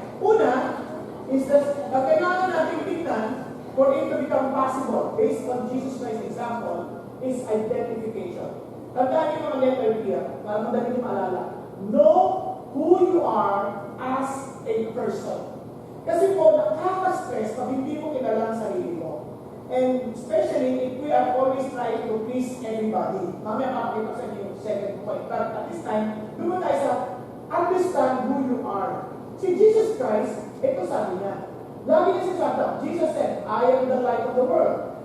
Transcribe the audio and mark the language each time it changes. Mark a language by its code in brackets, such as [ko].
[en] Una, is that [tl] kailangan natin tingnan [en] for it to become possible, based on Jesus Christ's example, is identification. [tl] Tandaan niyo mga letter here, para madali niyo maalala. [en] Know who you are as a person. [tl] Kasi po, nakaka-stress pag hindi mo kilala ang sarili mo. [en] And especially if we are always trying to please everybody. [tl] Mamaya makakita sa inyo yung second point. [en] But at this time, [tl] doon tayo sa [en] understand who you are. [tl] Si Jesus Christ, ito sabi niya. Lagi niya sinasabi, [en] Jesus said, I am the light of the world.